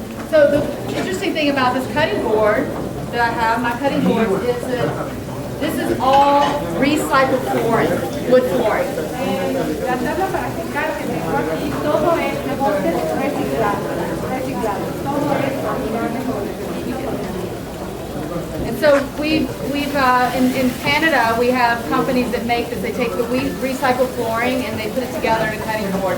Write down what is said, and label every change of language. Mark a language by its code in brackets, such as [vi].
[en] So the interesting thing about this cutting board that I have, my cutting boards, is that this is all recycled flooring, wood flooring. [es] La tabla para secar que tengo aquí, todo es de botes reciclado, todo es amigable con el ambiente. [en] And so we've in Canada, we have companies that make this. They take the recycled flooring and they put it together in a cutting board.